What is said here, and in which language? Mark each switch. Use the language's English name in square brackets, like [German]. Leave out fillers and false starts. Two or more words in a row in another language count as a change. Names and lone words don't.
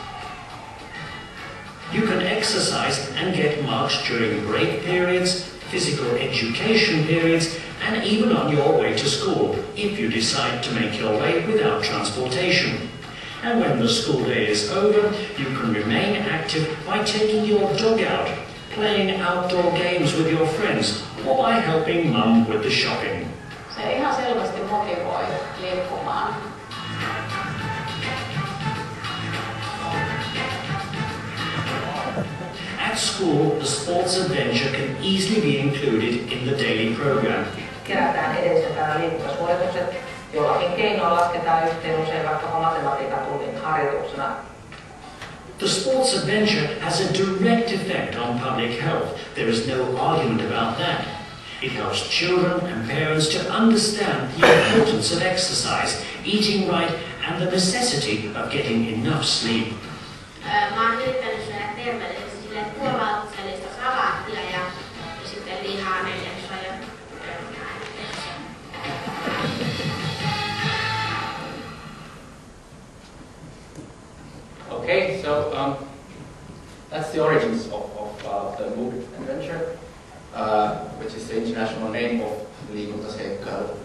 [English] You can exercise and get marks during break periods, physical education periods, and even on your way to school, if you decide to make your way without transportation. And when the school day is over, you can remain active by taking your dog out, playing outdoor games with your friends, or by helping mum with the shopping. [Finnish] Se ihan selvästi motivoi liikkumaan. [English] At school, the sports adventure can easily be included in the daily program. [Finnish] Kerätään edistetään liikuntasuoritukset, jollakin keinoin lasketaan yhteen usein vaikkapa matematiikan tunnin harjoituksena. [English] The sports adventure has a direct effect on public health. There is no argument about that. It helps children and parents to understand the importance of exercise, eating right, and the necessity of getting enough sleep. [Finnish] Mä oon yrittänyt syödä terveellisesti silleen puolauksellista salaattia ja sitten lihaa 4 ja [English] Okay, so that's the origins of the MUVIT adventure, which is the international name of liikuntaseikkailu.